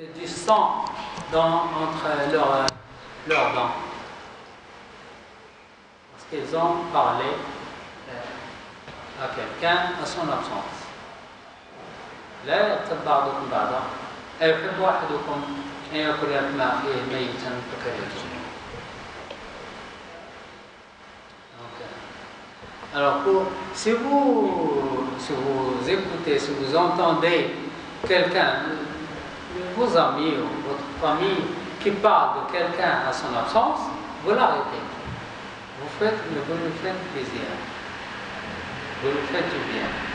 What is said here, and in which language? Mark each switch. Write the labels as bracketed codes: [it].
[fr] du sang entre leurs dents. Parce qu'ils ont parlé à quelqu'un à son absence. [ar] لا يغتب بعضكم بعضا أيحب أحدكم أن يأكل لحم أخيه ميتا فكرهتموه. [fr] Alors, si vous écoutez, si vous entendez quelqu'un, vos amis ou votre famille, qui parle de quelqu'un à son absence, vous l'arrêtez. Vous lui faites plaisir. Vous lui faites du bien.